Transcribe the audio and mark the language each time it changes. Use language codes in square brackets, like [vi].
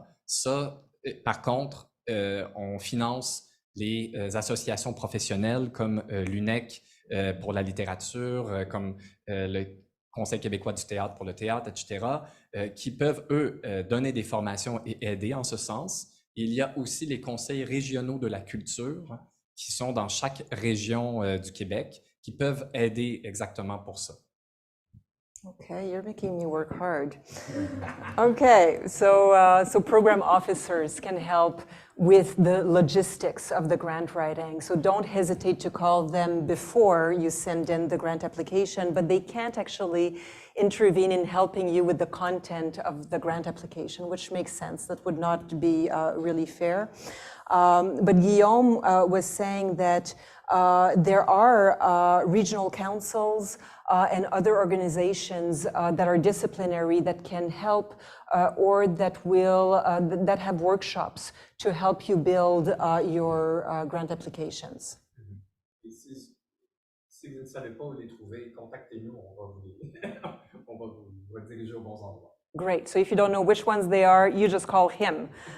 [fr] Ça, par contre, on finance les associations professionnelles comme l'UNEC pour la littérature, comme le Conseil québécois du théâtre pour le théâtre, etc., qui peuvent, eux, donner des formations et aider en ce sens. Il y a aussi les conseils régionaux de la culture qui sont dans chaque région du Québec, qui peuvent aider exactement pour ça. [en] Okay, you're making me work hard. Okay, so program officers can help with the logistics of the grant writing. So don't hesitate to call them before you send in the grant application, but they can't actually intervene in helping you with the content of the grant application, which makes sense. That would not be really fair. But Guillaume was saying that there are regional councils and other organizations that are disciplinary that can help or that will that have workshops to help you build your grant applications. [fr] Si vous ne savez pas où les trouver, contactez-nous, on va vous rediriger aux bons endroits. [en] Great. So if you don't know which ones they are, you just call him.